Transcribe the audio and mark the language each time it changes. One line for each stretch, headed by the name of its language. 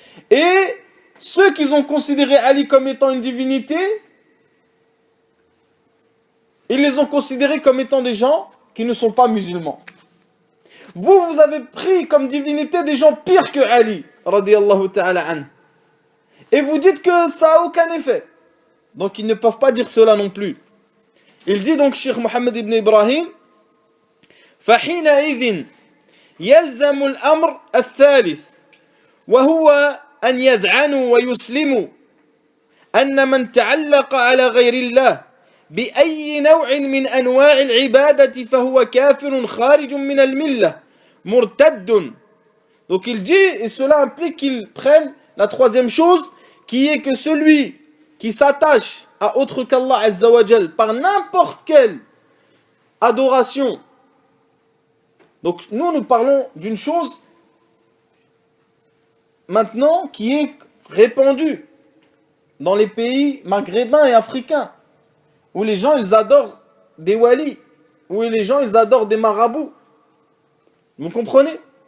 French: Et ceux qui ont considéré Ali comme étant une divinité, ils les ont considérés comme étant des gens qui ne sont pas musulmans. Vous avez pris comme divinité des gens pires que Ali, radiyallahu ta'ala an. Et vous dites que ça n'a aucun effet. Donc ils ne peuvent pas dire cela non plus. Il dit donc,
Arabic: Cheikh Mohammed ibn Ibrahim, فَحِينَئِذٍ يَلْزَمُ الْأَمْرِ الثَّالِث وَهُوَ أن يذعنوا ويسلموا أن من تعلق على غير الله بأي نوع من أنواع العبادة فهو كافر خارج من الملة مرتد.
French: Donc il dit, et cela implique qu'ils prennent la troisième chose, qui est que celui qui s'attache à autre qu'Allah Azza wa Jal par n'importe quelle adoration. Donc nous parlons d'une chose maintenant qui est répandue dans les pays maghrébins et africains, où les gens ils adorent des walis, où les gens ils adorent des marabouts. Vous comprenez?